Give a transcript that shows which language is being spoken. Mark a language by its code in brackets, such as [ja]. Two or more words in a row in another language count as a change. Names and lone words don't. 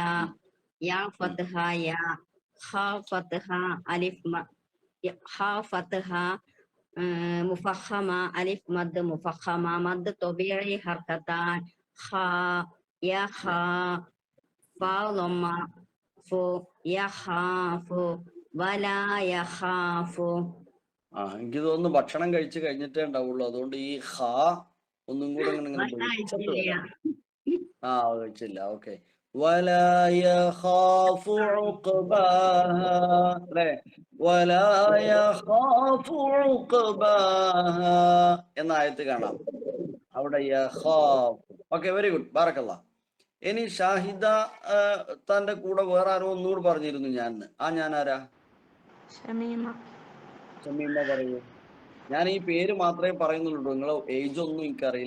[ar] يا فتحة يا خا فتحة ألف خا فتحة مفخمة ألف مد مفخمة مد طبيعي حركتان خا يا خا فا ضمة فو يخاف ولا يخاف. [ml] എനിക്ക് തോന്നുന്നു ഭക്ഷണം കഴിച്ചു കഴിഞ്ഞിട്ടേ ഉണ്ടാവുള്ളൂ. അതുകൊണ്ട് ഈ ഹാ ഒന്നും കൂടെ ഇങ്ങനെ വിളിച്ചിട്ട് വരാം. കഴിച്ചില്ല. ഓക്കെ. [ar] ولا يخاف عقباها അല്ലേ? ولا يخاف عقباها [ml] എന്ന ആയത്ത് കാണാം. അവിടെ യഖാഫ്. ഓക്കെ, [en] very good, [ml] ബാറക്കല്ലാഹ്. ഇനി ഷാഹിദ തന്റെ കൂടെ വേറെ ആരോ ഒന്നുകൂടെ പറഞ്ഞിരുന്നു ഞാൻ ആരാ? ഷമീമ പറയൂ. ഞാൻ ഈ പേര് മാത്രമേ പറയുന്നുള്ളൂ, നിങ്ങളെ ഏജ് ഒന്നും എനിക്കറിയില്ല.